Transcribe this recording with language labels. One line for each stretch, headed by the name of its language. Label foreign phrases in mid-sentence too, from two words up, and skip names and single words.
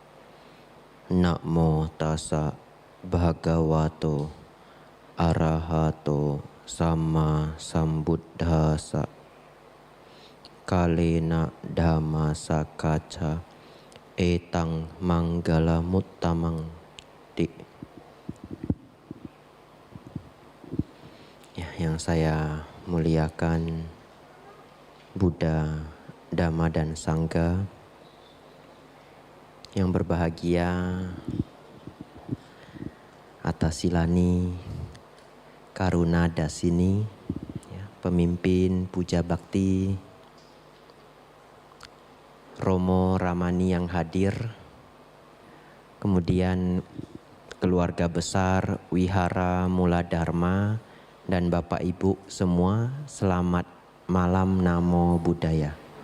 Pali: Namo tassa bhagavato arahato sama sambuddhasa. Kalena dhamma sakaca etang manggala muttamang di.
Indonesian: Ya, yang saya muliakan Buddha, Dhamma dan Sangha, yang berbahagia Atasilani Karuna Dasini, ya, pemimpin puja bakti, Romo Ramani yang hadir, kemudian keluarga besar Wihara Mula Dharma, dan Bapak Ibu semua, selamat malam,
Pali: Namo Buddhaya.